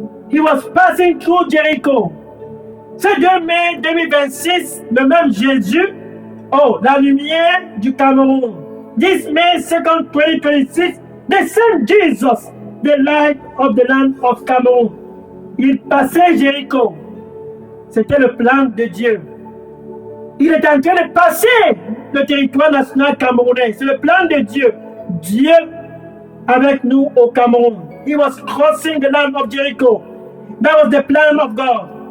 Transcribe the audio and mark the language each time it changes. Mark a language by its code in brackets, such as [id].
[en] He was passing through Jericho. [fr] Ce 2 mai 2026, le même Jésus, la lumière du Cameroun. [en] This May 2nd, 2026, the same Jesus, the light of the land of Cameroon. [fr] Il passait Jéricho. C'était le plan de Dieu. Il est en train de passer le territoire national camerounais. C'est le plan de Dieu. Dieu avec nous au Cameroun. [en] He was crossing the land of Jericho. That was the plan of God.